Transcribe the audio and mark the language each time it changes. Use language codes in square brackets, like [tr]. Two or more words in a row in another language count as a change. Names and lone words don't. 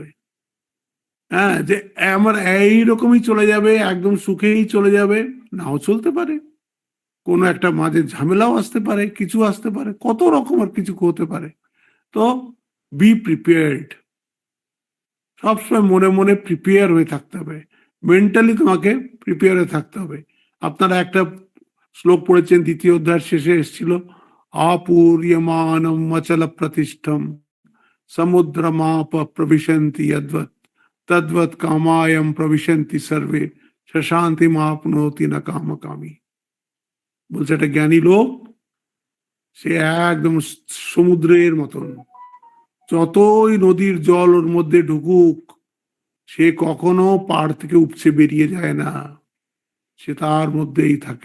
[bn] হ্যাঁ, যে আমার এইরকমই চলে যাবে, একদম সুখেই চলে যাবে, নাও চলতে পারে, কোনো একটা মাঝে ঝামেলাও আসতে পারে, কিছু আসতে পারে, কত রকমের কিছু হতে পারে। তো [en] be prepared, [bn] সবসময় মনে মনে প্রিপেয়ার হয়ে থাকতে হবে, মেন্টালি তোমাকে প্রিপেয়ার হয়ে থাকতে হবে। আপনারা একটা শ্লোক পড়েছেন, দ্বিতীয় অধ্যায়ের শেষে এসেছিল, [sa] आपूर्यमानम अचल प्रतिष्ठम समुद्रमाप प्रविशन्ति यद्वत् तद्वत् कामायम प्रविशन्ति सर्वे शशांति मापनोति न कामकामी। [bn] বলছে একটা জ্ঞানী লোক, সে একদম সমুদ্রের মতন, যতই নদীর জল ওর মধ্যে ঢুকুক সে কখনো পাড় থেকে উপচে বেরিয়ে যায় না, সে তার মধ্যেই থাকে।